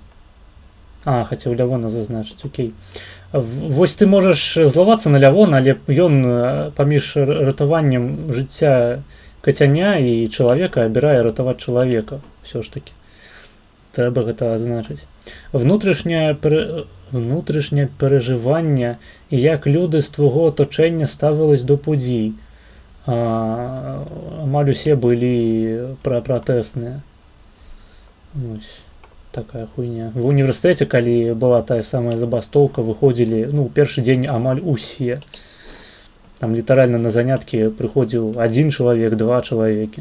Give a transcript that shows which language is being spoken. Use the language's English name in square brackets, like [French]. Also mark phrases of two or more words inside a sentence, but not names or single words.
[Belarusian] Хацеў Лявона зазначыць, окей. Вось ты можаш злавацца на Лявона, але ён паміж ратаваннем жыцця кацяня і чалавека абірае ратаваць чалавека, ўсё ж такі. Трэба гэта адзначыць. [Ukrainian] Внутрішняе перажыванне, як люди з твого оточення ставились до подій. [Belarusian] Амаль усе былі пратэсныя. [Ukrainian] Ось такая хуйня. [Belarusian] В універсітэце, калі была тая самая забастоўка, выходзілі, ну, першы дзень амаль усе. Там літаральна на заняткі прыходзіў 1 чалавек, 2 чалавекі.